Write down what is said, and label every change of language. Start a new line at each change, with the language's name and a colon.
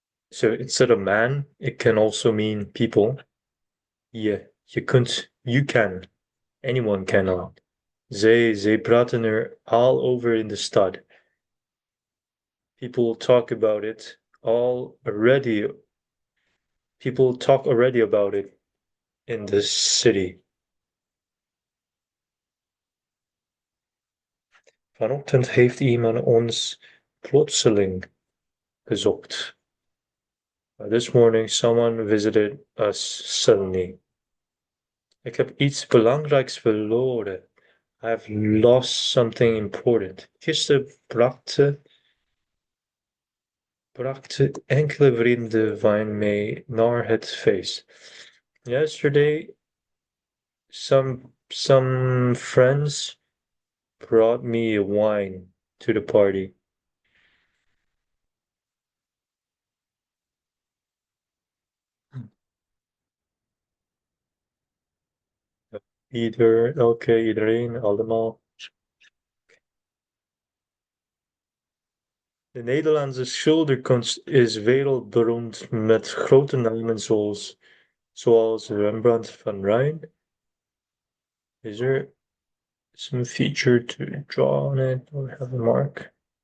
English: So instead of man, it can also mean people. You can, anyone can al.
Dutch: Zij praten er all over in de stad.
English: People talk about it already. People talk already about it in the city.
Dutch: Vanochtend heeft iemand ons plotseling gezocht.
English: This morning someone visited us suddenly.
Dutch: Ik heb iets belangrijks verloren.
English: I've lost something important.
Dutch: Gisteren brachten enkele vrienden wijn mee naar het feest.
English: Yesterday, some friends brought me wine to the party.
Dutch: Iedereen, allemaal. De Nederlandse schilderkunst is wereldberoemd met grote namen zoals Rembrandt van Rijn.
English: Is there some feature to draw on it or have a mark?